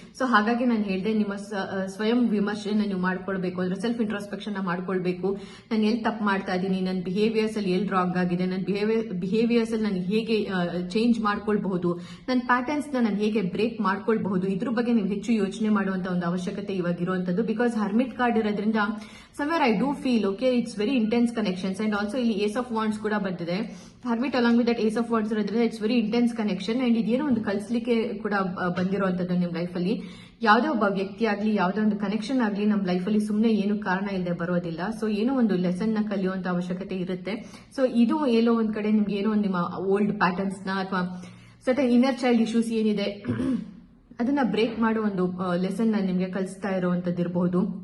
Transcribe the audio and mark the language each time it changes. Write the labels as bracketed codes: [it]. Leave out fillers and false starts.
[kn] So ಹಾಗಾಗಿ ನಾನು ಹೇಳಿದೆ, ನಿಮ್ಮ ಸ್ವಯಂ ವಿಮರ್ಶೆನ ನೀವು ಮಾಡ್ಕೊಳ್ಬೇಕು, ಅಂದ್ರೆ ಸೆಲ್ಫ್ ಇಂಟ್ರಾಸ್ಪೆಕ್ಷನ್ ಮಾಡ್ಕೊಳ್ಬೇಕು. ನಾನು ಎಲ್ಲಿ ತಪ್ಪು ಮಾಡ್ತಾ ಇದ್ದೀನಿ, ನನ್ನ ಬಿಹೇವಿಯರ್ಸ್ ಅಲ್ಲಿ ಎಲ್ಲಿ ರಾಂಗ್ ಆಗಿದೆ, ನನ್ನ ಬಿಹೇವಿಯರ್ಸ್ ಅಲ್ಲಿ ನಾನು ಹೇಗೆ ಚೇಂಜ್ ಮಾಡ್ಕೊಳ್ಬಹುದು, ನನ್ನ ಪ್ಯಾಟರ್ನ್ಸ್ ನಾನು ಹೇಗೆ ಬ್ರೇಕ್ ಮಾಡ್ಕೊಳ್ಬಹುದು, ಇದ್ರ ಬಗ್ಗೆ ನೀವು ಹೆಚ್ಚು ಯೋಚನೆ ಮಾಡುವಂತ ಒಂದು ಅವಶ್ಯಕತೆ ಇವಾಗ ಇರುವಂತದ್ದು. [en] Because hermit card ಇರೋದ್ರಿಂದ somewhere I do feel okay, it's very intense connections. And also [kn] ಇಲ್ಲಿ ಏಸ್ ಆಫ್ ವಾಂಡ್ಸ್ ಕೂಡ ಬಂದಿದೆ. [en] Hermit along with that ace of wands ಇರೋದ್ರಿಂದ it's very intense connection. [kn] And ಇದೇನೋ ಒಂದು ಕಲಿಸ್ಲಿಕ್ಕೆ ಕೂಡ ಬಂದಿರುವಂತದ್ದು ನಿಮ್ ಲೈಫಲ್ಲಿ. ಯಾವುದೇ ಒಬ್ಬ ವ್ಯಕ್ತಿ ಆಗ್ಲಿ, ಯಾವುದೇ ಒಂದು ಕನೆಕ್ಷನ್ ಆಗ್ಲಿ ನಮ್ಮ ಲೈಫಲ್ಲಿ ಸುಮ್ಮನೆ ಏನು ಕಾರಣ ಇಲ್ಲದೆ ಬರೋದಿಲ್ಲ. ಸೊ ಏನೋ ಒಂದು ಲೆಸನ್ ನ ಕಲಿಯುವಂತ ಅವಶ್ಯಕತೆ ಇರುತ್ತೆ. ಸೊ ಇದು ಎಲ್ಲೋ ಒಂದ್ ಕಡೆ ನಿಮ್ಗೆ ಏನೋ ಒಂದು ನಿಮ್ಮ ಓಲ್ಡ್ ಪ್ಯಾಟರ್ನ್ಸ್ ನ ಅಥವಾ ಸರ್ಟನ್ ಇನ್ನರ್ ಚೈಲ್ಡ್ ಇಶ್ಯೂಸ್ ಏನಿದೆ ಅದನ್ನ ಬ್ರೇಕ್ ಮಾಡೋ ಒಂದು ಲೆಸನ್ ನ ನಿಮ್ಗೆ ಕಲಿಸ್ತಾ ಇರುವಂತದ್ದು ಇರಬಹುದು.